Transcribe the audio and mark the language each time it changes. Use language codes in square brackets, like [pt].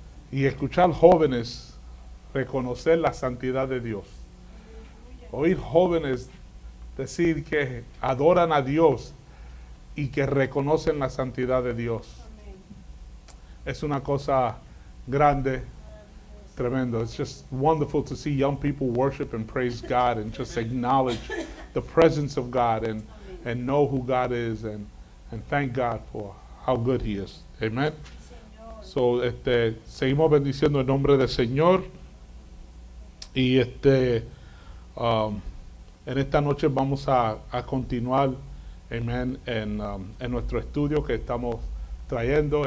[es] Y escuchar jóvenes reconocer la santidad de Dios, oír jóvenes decir que adoran a Dios y que reconocen la santidad de Dios, es una cosa grande, tremendo. [en] It's just wonderful to see young people worship and praise God and just acknowledge the presence of God and know who God is and thank God for how good He is. Amen. [es] So, seguimos bendiciendo el nombre del Señor y en esta noche vamos a continuar, amen, en nuestro estudio que estamos trayendo.